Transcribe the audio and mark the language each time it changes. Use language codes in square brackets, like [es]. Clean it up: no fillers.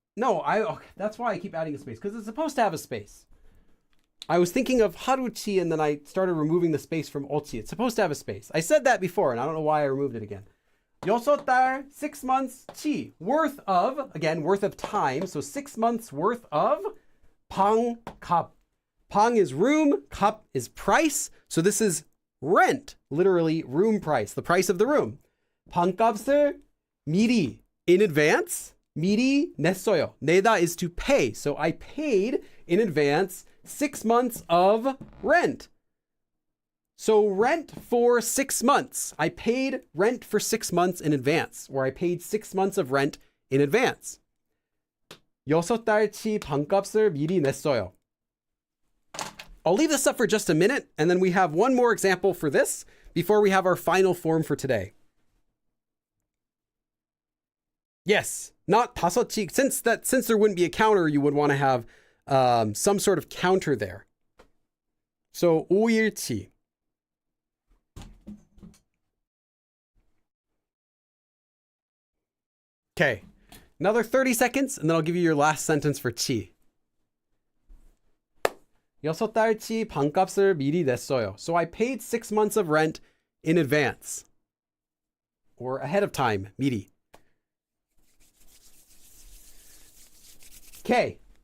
[en] No, okay, that's why I keep adding a space, because it's supposed to have a space. I was thinking of haruchi, and then I started removing the space from ochi. It's supposed to have a space. I said that before, and I don't know why I removed it again. [ko] 여섯 달, [en] 6 months, [ko] 치. [en] Worth of, again, worth of time, so 6 months worth of 방, 값. 방 is room, 값 is price. So this is rent, literally room price, the price of the room. [ko] 방값을 미리, [en] in advance. [ko] 미리 냈어요. 내다 [en] is to pay. So I paid in advance 6 months of rent. So rent for 6 months. I paid rent for 6 months in advance, or I paid 6 months of rent in advance. [ko] 여섯 달치 방값을 미리 냈어요. [en] I'll leave this up for just a minute, and then we have one more example for this before we have our final form for today. Yes, not 다섯치. Since there wouldn't be a counter, you would want to have some sort of counter there. So 5일치. Okay, another 30 seconds, and then I'll give you your last sentence for 치. [ko] 여섯 달치 방값을 미리 냈어요. [en] So I paid 6 months of rent in advance. Or ahead of time, 미리. Okay.